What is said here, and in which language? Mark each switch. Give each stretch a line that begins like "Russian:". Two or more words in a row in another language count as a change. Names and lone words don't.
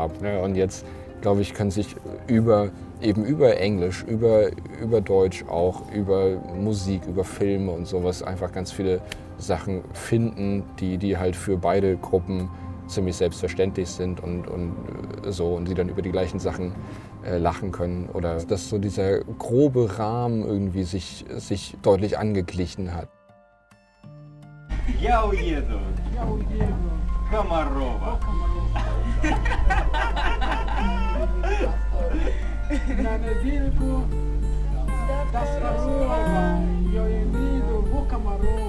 German: Ja, und jetzt glaube ich, können sich über Englisch, über Deutsch auch, über Musik, über Filme und sowas einfach ganz viele Sachen finden, die halt für beide Gruppen ziemlich selbstverständlich sind und so und die dann über die gleichen Sachen lachen können oder dass so dieser grobe Rahmen irgendwie sich deutlich angeglichen hat.
Russian: Я уеду. Комарова. На недельку до Скорова, я иду в Комарова.